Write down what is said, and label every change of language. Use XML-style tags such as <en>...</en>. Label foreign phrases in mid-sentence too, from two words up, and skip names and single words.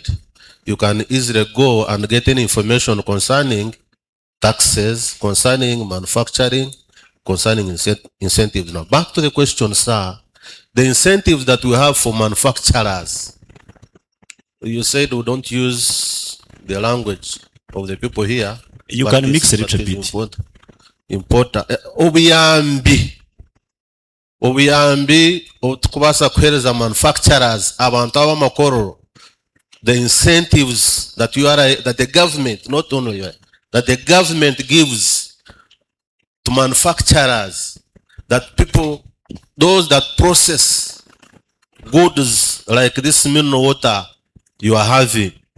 <en>You can easily go and get any information concerning taxes, concerning manufacturing, concerning incentives. Now, back to the question, sir. The incentives that we have for manufacturers. You said we don't use the language of the people here. You can mix a little bit. Important.</en> <nyn>Obuyambi otukubasa kuhereza manufacturers abantu abamakoro.</nyn> <en>The incentives that that the government, not only you, that the government gives to manufacturers, that people, those that process goods like this mineral water you are having.</en>